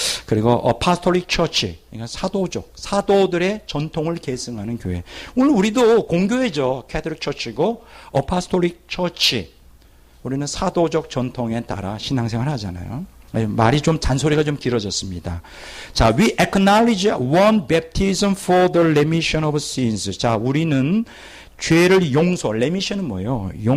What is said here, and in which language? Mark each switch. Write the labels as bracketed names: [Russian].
[Korean] 그리고 아포스톨릭 처치. 그러니까 사도들의 전통을 계승하는 교회. 오늘 우리도 공교회죠. 캐톨릭 처치고 아포스톨릭 처치. 우리는 사도적 전통에 따라 신앙생활 하잖아요. 말이 좀 잔소리가 좀 길어졌습니다. [English] 자, we acknowledge one baptism for the remission of sins. [Korean] 자, 우리는 죄를 remission은 뭐예요?